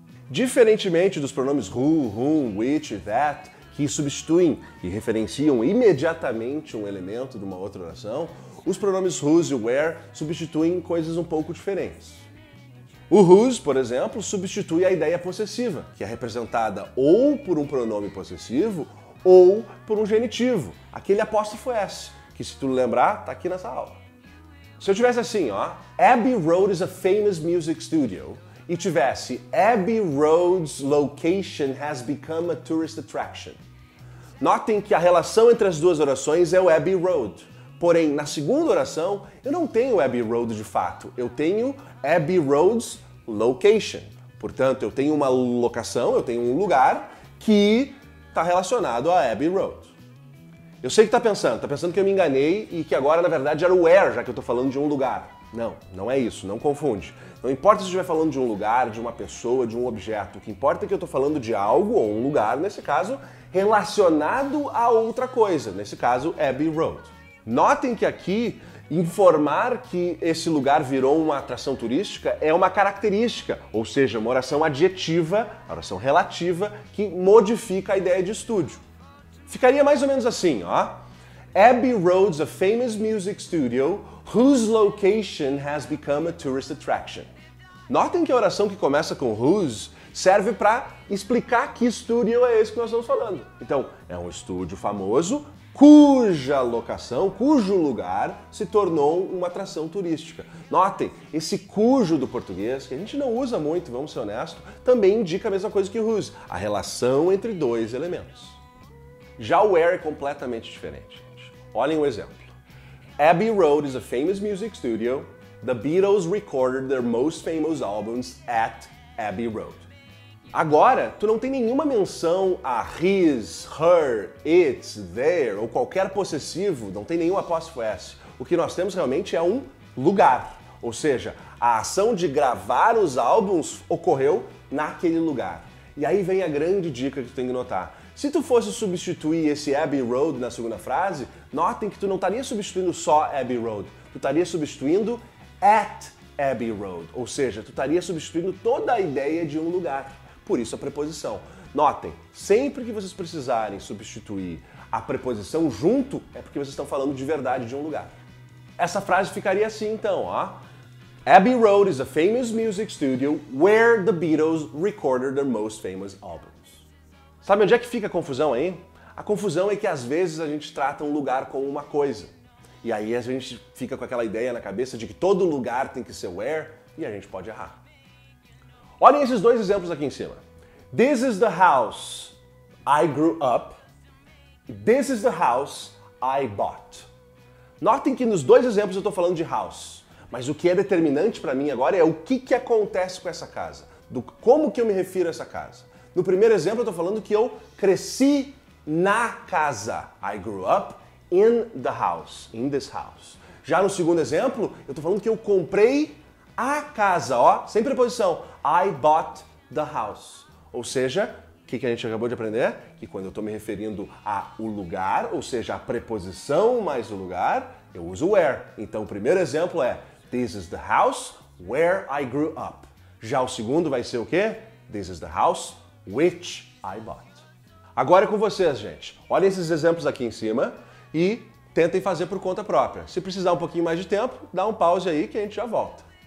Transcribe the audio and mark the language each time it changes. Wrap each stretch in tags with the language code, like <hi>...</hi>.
<pt>Diferentemente dos pronomes who, whom, which e that, que substituem e referenciam imediatamente um elemento de uma outra oração, os pronomes whose e where substituem coisas um pouco diferentes. O whose, por exemplo, substitui a ideia possessiva, que é representada ou por um pronome possessivo ou por um genitivo, aquele apóstrofo S, que se tu lembrar, tá aqui nessa aula. Se eu tivesse assim, ó,</pt> <en>Abbey Road is a famous music studio,</en> <pt>e tivesse</pt> <en>Abbey Road's location has become a tourist attraction.</en> <pt>Notem que a relação entre as duas orações é o Abbey Road. Porém, na segunda oração, eu não tenho Abbey Road de fato, eu tenho Abbey Road's location. Portanto, eu tenho uma locação, eu tenho um lugar que está relacionado a Abbey Road. Eu sei que está pensando que eu me enganei e que agora, na verdade, era o where, já que eu estou falando de um lugar. Não, não é isso, não confunde. Não importa se eu estiver falando de um lugar, de uma pessoa, de um objeto. O que importa é que eu estou falando de algo ou um lugar, nesse caso, relacionado a outra coisa. Nesse caso, Abbey Road. Notem que aqui, informar que esse lugar virou uma atração turística é uma característica, ou seja, uma oração adjetiva, oração relativa, que modifica a ideia de estúdio. Ficaria mais ou menos assim, ó.</pt> <en>Abbey Road's a famous music studio whose location has become a tourist attraction.</en> <pt>Notem que a oração que começa com whose serve para explicar que estúdio é esse que nós estamos falando. Então, é um estúdio famoso cuja locação, cujo lugar se tornou uma atração turística. Notem, esse cujo do português, que a gente não usa muito, vamos ser honestos, também indica a mesma coisa que whose, a relação entre dois elementos. Já o where é completamente diferente, gente. Olhem o exemplo.</pt> <en>Abbey Road is a famous music studio. The Beatles recorded their most famous albums at Abbey Road.</en> <pt>Agora, tu não tem nenhuma menção a his, her, its, their ou qualquer possessivo, não tem nenhum apóstrofo S. O que nós temos realmente é um lugar, ou seja, a ação de gravar os álbuns ocorreu naquele lugar. E aí vem a grande dica que tu tem que notar. Se tu fosse substituir esse Abbey Road na segunda frase, notem que tu não estaria substituindo só Abbey Road, tu estaria substituindo at Abbey Road, ou seja, tu estaria substituindo toda a ideia de um lugar. Por isso a preposição. Notem, sempre que vocês precisarem substituir a preposição junto, é porque vocês estão falando de verdade de um lugar. Essa frase ficaria assim então, ó. Abbey Road is a famous music studio where the Beatles recorded their most famous albums. Sabe onde é que fica a confusão aí? A confusão é que às vezes a gente trata um lugar como uma coisa. E aí a gente fica com aquela ideia na cabeça de que todo lugar tem que ser where e a gente pode errar. Olhem esses dois exemplos aqui em cima.</pt> <en>This is the house I grew up. This is the house I bought.</en> <pt>Notem que nos dois exemplos eu estou falando de house. Mas o que é determinante para mim agora é o que acontece com essa casa. Como que eu me refiro a essa casa. No primeiro exemplo eu estou falando que eu cresci na casa.</pt> <en>I grew up in the house. In this house.</en> <pt>Já no segundo exemplo eu estou falando que eu comprei a casa, ó, sem preposição.</pt> <en>I bought the house.</en> <pt>Ou seja, o que a gente acabou de aprender? Que quando eu estou me referindo ao lugar, ou seja, a preposição mais o lugar, eu uso where. Então o primeiro exemplo é</pt> <en>This is the house where I grew up.</en> <pt>Já o segundo vai ser o quê?</pt> <en>This is the house which I bought.</en> <pt>Agora é com vocês, gente. Olhem esses exemplos aqui em cima e tentem fazer por conta própria. Se precisar um pouquinho mais de tempo, dá um pause aí que a gente já volta.</pt>